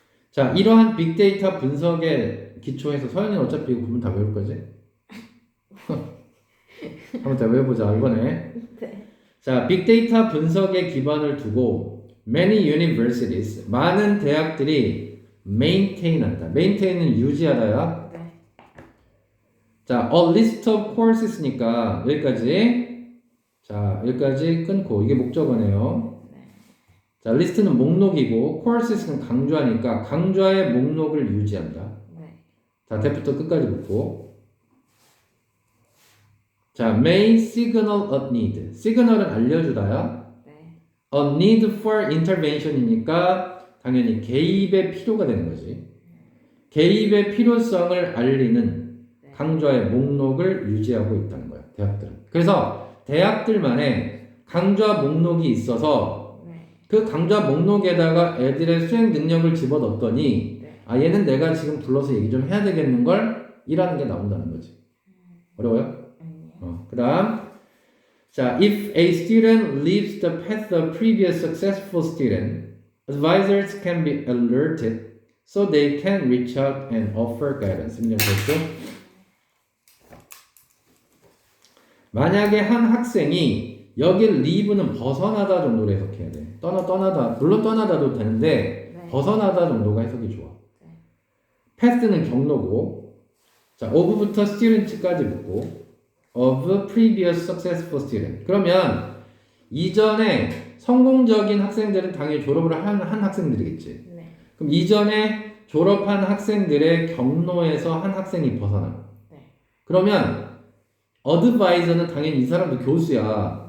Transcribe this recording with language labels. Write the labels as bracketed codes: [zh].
[ko] 자, 이러한 빅데이터 분석에 기초해서 서현이는 어차피 이거 부분 다 외울 거지? 한번 더 외워보자 이번에. 네. 자, 빅데이터 분석에 기반을 두고 [en] many universities, [ko] 많은 대학들이 maintain한다. maintain은 유지하다야. 네. 자, [en] a list of courses [ko] 니까 여기까지. 자, 여기까지 끊고 이게 목적어네요. 네. 자, 리스트는 목록이고 courses는 강좌니까 강좌의 목록을 유지한다. 네. 자, that부터 끝까지 붙고. 자, [en] may signal a need. [ko] signal은 알려주다야. 네. [en] a need for intervention [ko] 이니까 당연히 개입의 필요가 되는 거지. 개입의 필요성을 알리는 강좌의 목록을 유지하고 있다는 거야. 대학들은. 그래서 대학들만의 강좌 목록이 있어서 네. 그 강좌 목록에다가 애들의 수행 능력을 집어넣었더니 네. 아 얘는 내가 지금 불러서 얘기 좀 해야 되겠는 걸 이라는 게 나온다는 거지. 어려워요? 아니요. 그 다음 자, [en] if a student leaves the path of previous successful student, advisors can be alerted so they can reach out and offer guidance. [ko] 만약에 한 학생이 여기 leave는 벗어나다 정도로 해석해야 돼. 떠나다. 물론 떠나다도 되는데 네. 벗어나다 정도가 해석이 좋아. 네. path는 경로고 자, of부터 student까지 붙고 [en] of previous successful student. [ko] 그러면 이전에 성공적인 학생들은 당연히 졸업을 한 학생들이겠지. 네. 그럼 이전에 졸업한 학생들의 경로에서 한 학생이 벗어나. 네. 그러면 어드바이저는 당연히 이 사람도 교수야.